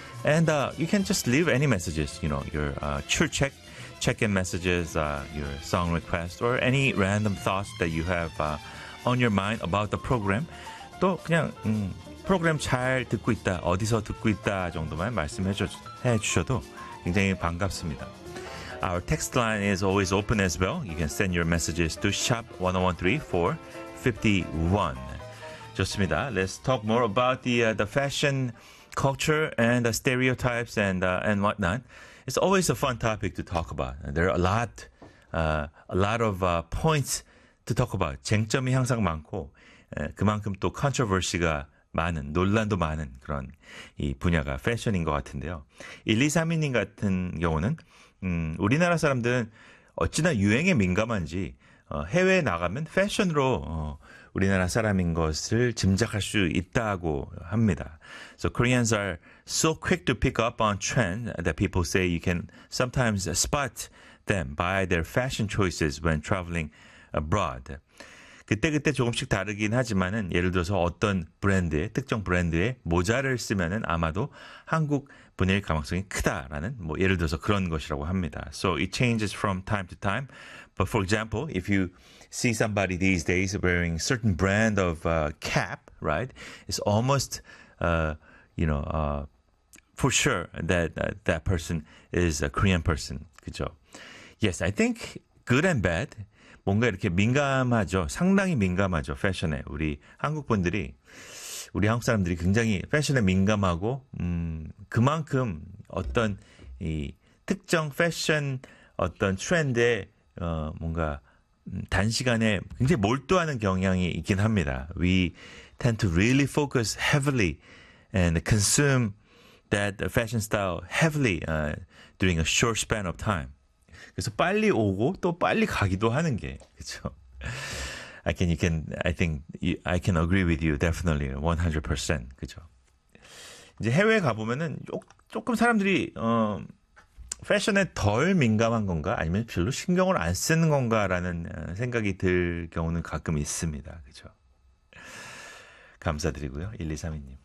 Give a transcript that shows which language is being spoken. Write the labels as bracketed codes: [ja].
[en] And you can just leave any messages, you know, your check-in messages, your song request, or any random thoughts that you have on your mind about the program. [ko] 또 그냥 프로그램 잘 듣고 있다, 어디서 듣고 있다 정도만 말씀해 주셔도 굉장히 반갑습니다. [en] Our text line is always open as well. You can send your messages to shop 101.3451. [ko] 좋습니다. [en] Let's talk more about the fashion culture and the stereotypes and whatnot. It's always a fun topic to talk about. There are a lot of points to talk about. [ko] 쟁점이 항상 많고 그만큼 또 controversy가 많은 논란도 많은 그런 이 분야가 패션인 것 같은데요. 1232님 같은 경우는 우리나라 사람들은 어찌나 유행에 민감한지 해외에 나가면 패션으로 우리나라 사람인 것을 짐작할 수 있다고 합니다. [en] So Koreans are so quick to pick up on trend that people say you can sometimes spot them by their fashion choices when traveling abroad. [ko] 그때그때 조금씩 다르긴 하지만은 예를 들어서 어떤 브랜드의 특정 브랜드의 모자를 쓰면은 아마도 한국 분일 가능성이 크다라는 뭐 예를 들어서 그런 것이라고 합니다. [en] So it changes from time to time. But for example, if you see somebody these days wearing a certain brand of cap, right? It's almost, for sure that that person is a Korean person. [ko] 그죠? [en] Yes, I think good and bad. [ko] 뭔가 이렇게 민감하죠. 상당히 민감하죠. 패션에 우리 한국 분들이 우리 한국 사람들이 굉장히 패션에 민감하고 그만큼 어떤 이 특정 패션 어떤 트렌드에 뭔가 단시간에 굉장히 몰두하는 경향이 있긴 합니다. [en] We tend to really focus heavily and consume that fashion style heavily during a short span of time. [ko] 그래서 빨리 오고 또 빨리 가기도 하는 게 그렇죠. [en] I can agree with you definitely 100%. [ko] 그렇죠. 이제 해외 가 보면은 조금 사람들이 패션에 덜 민감한 건가 아니면 별로 신경을 안 쓰는 건가라는 생각이 들 경우는 가끔 있습니다. 그렇죠. 감사드리고요. 1232님.